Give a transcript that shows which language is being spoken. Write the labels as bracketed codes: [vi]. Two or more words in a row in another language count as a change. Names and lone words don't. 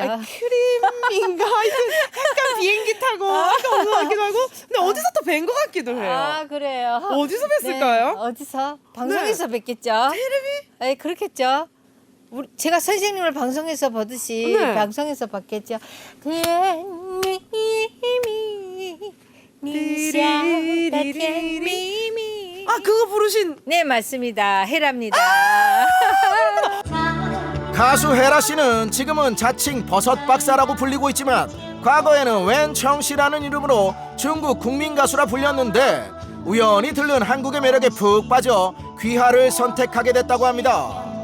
[ko] 크림인가? 하여튼 약간 비행기 타고 아까 온것 같기도 하고 근데 어디서 또 뵌 것 같기도 해요. 그래요. 어디서 뵀을까요? 네, 어디서? 방송에서 뵀겠죠. 텔레비? 네, 그렇겠죠. 제가 선생님을 방송에서 보듯이 네. 방송에서 봤겠죠. [zh] 甜蜜你笑的甜蜜蜜 [ko] 그거 부르신 네, 맞습니다. 헤라입니다. 가수 헤라 씨는 지금은 자칭 버섯 박사라고 불리고 있지만 과거에는 웬청씨라는 이름으로 중국 국민 가수라 불렸는데 우연히 들른 한국의 매력에 푹 빠져 귀하를 선택하게 됐다고 합니다.